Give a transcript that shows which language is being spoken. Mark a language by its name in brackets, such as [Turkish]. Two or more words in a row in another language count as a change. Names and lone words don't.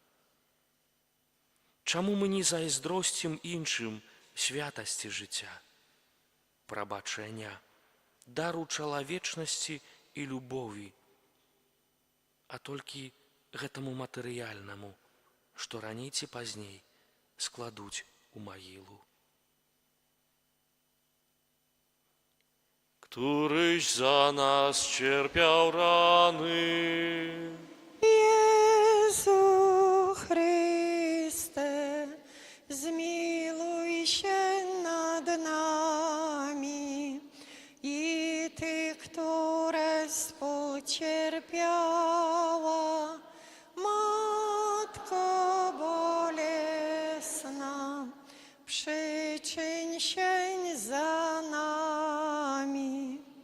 [Belarusian] Чаму мы не зайздросцім іншым святасці жыцця, прабачэння, дару чалавечнасці і любові, а толькі гэтаму матэрыяльнаму, што раней ці пазней складуць у магілу. [Polish] któryś za nas cierpiał rany, Jezu Chryste, zmiłuj się nad nami i Ty, które współcierpiała, Matko bolesna, przyczyń się za nami.